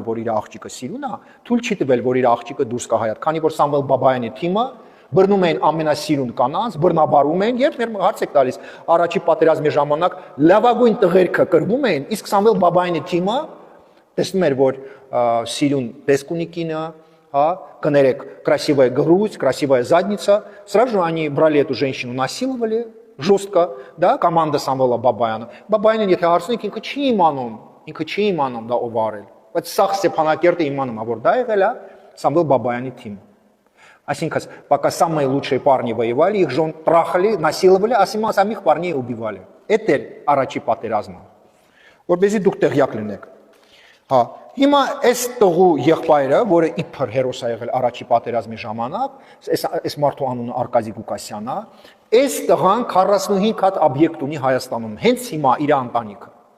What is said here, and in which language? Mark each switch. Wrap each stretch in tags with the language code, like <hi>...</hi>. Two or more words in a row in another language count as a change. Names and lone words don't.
<hy>որ իր աղջիկը սիրուն է թույլ չի տվել որ իր աղջիկը դուրս գա հայտ քանի որ Սամվել Բաբայանի թիմը բռնում են ամենասիրուն կանանց, բռնաբարում են, երբ մեր հարց եք տալիս, առաջի պատերազմի ժամանակ լավագույն տղերքը կրվում են, իսկ Սամվել Բաբայանի թիմը տեսնում էր, որ սիրուն տեսք ունի կինը, կներեք,</hy> <ru>красивая грудь, красивая задница, сразу же они брали эту женщину, насиловали жестко, да, команда</ru> <hy>Սամվելը Բաբայանը։ Բաբայանին եթե հարցնենք, ինքը չի իմանում դա ով արել, բայց սա Ստեփանակերտը իմանում է, որ դա եղել է Սամվել Բաբայանի թիմը։ Այսինքն,</hy> <ru>пока самые лучшие парни воевали, их жен трахали, насиловали, а самих парней убивали.</ru> <hy>Это էր առաջի պատերազմը։ Որպեսզի դուք տեղյակ լինեք։ Հա, հիմա այս տղու եղբայրը, որը իբր հերոս է եղել առաջի պատերազմի ժամանակ, այս մարդու անունը Արկադի Գուկասյանն է, այս տղան 45 հատ օբյեկտ ունի Հայաստանում, հենց հիմա իր ընտանիքը։</hy>